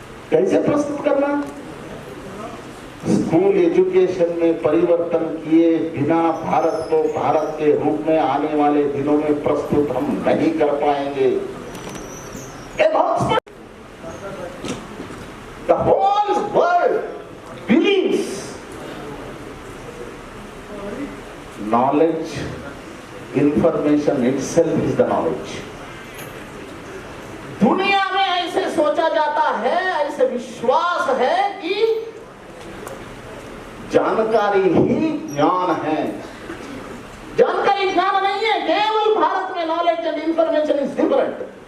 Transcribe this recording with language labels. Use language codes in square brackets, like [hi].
[hi] कैसे प्रस्तुत करना? स्कूल एजुकेशन में परिवर्तन किए बिना भारत को भारत के रूप में आने वाले दिनों में प्रस्तुत हम नहीं कर पाएंगे। [en] The whole world believes knowledge, information itself is the knowledge. [hi] दुनिया में ऐसे सोचा जाता है, ऐसे विश्वास है कि जानकारी ही ज्ञान है। जानकारी ज्ञान नहीं है। केवल भारत में [en] Knowledge and information is different.